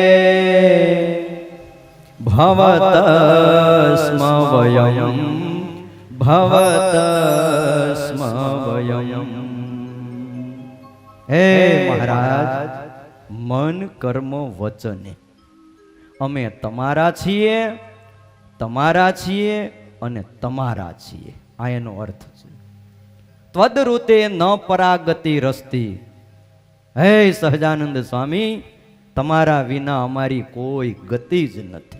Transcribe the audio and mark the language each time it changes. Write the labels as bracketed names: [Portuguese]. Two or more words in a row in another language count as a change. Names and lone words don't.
[Sanskrit] भवतस्म वयं भवतस्म वयं। [Gujarati] हे महाराज, [Sanskrit] मन कर्म वचने [Gujarati] અમે તમારા છીએ, તમારા છીએ અને તમારા છીએ, આ એનો અર્થ છે. [Sanskrit] त्वदृते न परागति रस्ती. [Gujarati] હે સહજાનંદ સ્વામી, તમારા વિના અમારી કોઈ ગતિ જ નથી.